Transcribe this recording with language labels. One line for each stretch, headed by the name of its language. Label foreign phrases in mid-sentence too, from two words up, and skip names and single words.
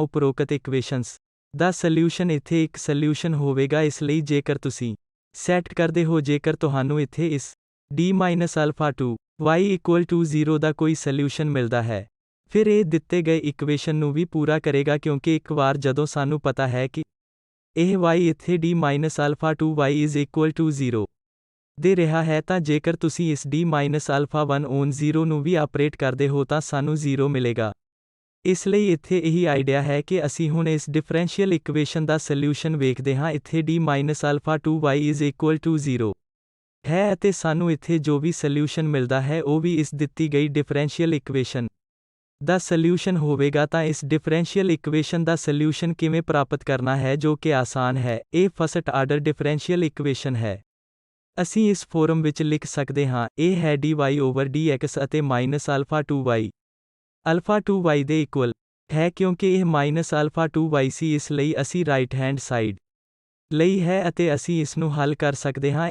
Punjabi: ਉਪਰੋਕਤ ਇਕੁਏਸ਼ਨਸ ਦਾ ਸੋਲਿਊਸ਼ਨ ਇੱਥੇ ਇੱਕ ਸੋਲਿਊਸ਼ਨ ਹੋਵੇਗਾ। ਇਸ ਲਈ ਜੇਕਰ ਤੁਸੀਂ ਸੈਟ ਕਰਦੇ ਹੋ, ਜੇਕਰ ਤੁਹਾਨੂੰ ਇੱਥੇ ਇਸ
English: d minus alpha 2 y equal to 0
Punjabi: ਦਾ ਕੋਈ ਸੋਲਿਊਸ਼ਨ ਮਿਲਦਾ ਹੈ ਫਿਰ ਇਹ ਦਿੱਤੇ ਗਏ ਇਕੁਏਸ਼ਨ ਨੂੰ ਵੀ ਪੂਰਾ ਕਰੇਗਾ ਕਿਉਂਕਿ ਇੱਕ ਵਾਰ ਜਦੋਂ ਸਾਨੂੰ ਪਤਾ ਹੈ ਕਿ ਇਹ y ਇੱਥੇ
English: d alpha 2y is equal to 0
Punjabi: ਦੇ ਰਿਹਾ ਹੈ ਤਾਂ ਜੇਕਰ ਤੁਸੀਂ ਇਸ
English: d alpha 1 on 0
Punjabi: ਨੂੰ ਵੀ ਆਪਰੇਟ ਕਰਦੇ ਹੋ ਤਾਂ ਸਾਨੂੰ 0 ਮਿਲੇਗਾ। ਇਸ ਲਈ ਇੱਥੇ ਇਹੀ ਆਈਡੀਆ ਹੈ ਕਿ ਅਸੀਂ ਹੁਣ ਇਸ
English: differential equation
Punjabi: ਦਾ ਸੋਲਿਊਸ਼ਨ ਵੇਖਦੇ ਹਾਂ। ਇੱਥੇ
English: d alpha 2y is equal to 0
Punjabi: ਹੈ ਅਤੇ ਸਾਨੂੰ ਇੱਥੇ ਜੋ ਵੀ ਸੋਲਿਊਸ਼ਨ ਮਿਲਦਾ ਹੈ ਉਹ ਵੀ ਇਸ ਦਿੱਤੀ ਗਈ
English: differential equation
Punjabi: ਦਾ ਸੋਲਿਊਸ਼ਨ ਹੋਵੇਗਾ। ਤਾਂ ਇਸ
English: differential equation
Punjabi: ਦਾ ਸੋਲਿਊਸ਼ਨ ਕਿਵੇਂ ਪ੍ਰਾਪਤ ਕਰਨਾ ਹੈ ਜੋ ਕਿ ਆਸਾਨ ਹੈ। ਇਹ
English: first order differential equation
Punjabi: ਹੈ। ਅਸੀਂ ਇਸ ਫਾਰਮ ਵਿੱਚ ਲਿਖ ਸਕਦੇ ਹਾਂ, ਇਹ ਹੈ
English: dy over dx
Punjabi: ਅਤੇ
English: alpha 2y alpha 2y
Punjabi: ਦੇ ਇਕੁਅਲ ਹੈ ਕਿਉਂਕਿ ਇਹ
English: alpha 2y
Punjabi: ਸੀ, ਇਸ ਲਈ ਅਸੀਂ
English: right hand side
Punjabi: ਲਈ ਹੈ ਅਤੇ ਅਸੀਂ ਇਸ ਨੂੰ ਹੱਲ ਕਰ ਸਕਦੇ ਹਾਂ।